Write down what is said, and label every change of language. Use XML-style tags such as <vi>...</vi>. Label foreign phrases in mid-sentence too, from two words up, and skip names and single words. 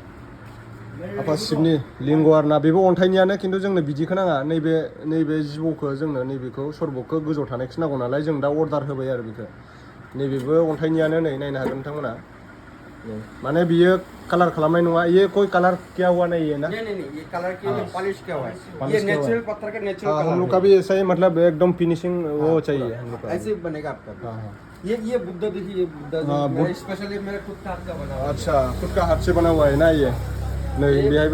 <brx>आफा शिबनि लिंग आरोना बेबो अन्थाइनियानो खिन्थु जोंनो बिदिखौ नाङा नैबे जिबौखौ जोंनो नैबेखौ सरबकखौ गोजौ थानायखौसो नांगौ नालाय जों दा अर्डार होबाय आरो बेखौ नैबेबो अन्थाइनियानो नै नायनो हागोन नोंथांमोना माने बियो कलर खालामनाय नङा</brx> <hi>ये कोई कलर किया हुआ नहीं है ना नहीं ये कलर की पॉलिश किया हुआ है ये नेचुरल पत्थर का नेचुरल हम लोग का भी ऐसा ही मतलब एकदम फिनिशिंग वो चाहिए हम लोग का ऐसे ही बनेगा आपका ये बुद्धा देखिए ये बुद्धा स्पेशली मेरे खुद का हाथ का बना हुआ अच्छा खुद का हाथ से बना हुआ है ना ये नहीं बिहार</hi>